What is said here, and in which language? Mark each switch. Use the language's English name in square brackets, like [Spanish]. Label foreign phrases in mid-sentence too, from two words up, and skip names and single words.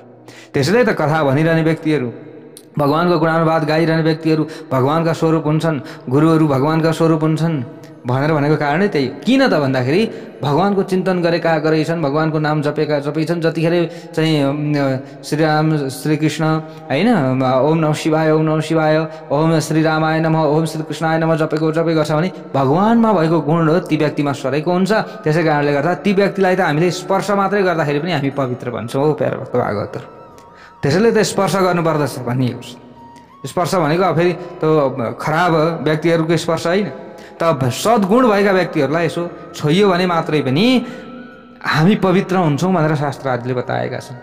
[Nepali] त्यसैले त कथा भनिरहने व्यक्तिहरू, भगवानको गुणानुवाद गाइरहने व्यक्तिहरू भगवानका स्वरूप हुन्छन्, गुरुहरू भगवानका स्वरूप हुन्छन् भनेको कारणै त्यही। किन त भन्दाखेरि भगवानको चिन्तन गरेछन्, भगवानको नाम जपेछन्, जतिखेर चाहिँ श्रीराम श्रीकृष्ण हैन, [Sanskrit] ओम नमः शिवाय, ओम नमः शिवाय, ओम श्रीरामाय नमः, ओम श्रीकृष्णाय नमः [Nepali] जपेको छ भने भगवानमा भएको गुण हो ती व्यक्तिमा सरेको हुन्छ। त्यसै कारणले गर्दा ती व्यक्तिलाई त हामीले स्पर्श मात्रै गर्दाखेरि पनि हामी पवित्र भन्छौँ हो प्यारे भक्त भागवतहरु। त्यसैले त स्पर्श गर्नुपर्दछ भनिएको छ। स्पर्श भनेको फेरि त्यो खराब व्यक्तिहरूको स्पर्श होइन, त सद्गुण भएका व्यक्तिहरूलाई यसो छोइयो भने मात्रै पनि हामी पवित्र हुन्छौँ भनेर शास्त्रहरूले बताएका छन्।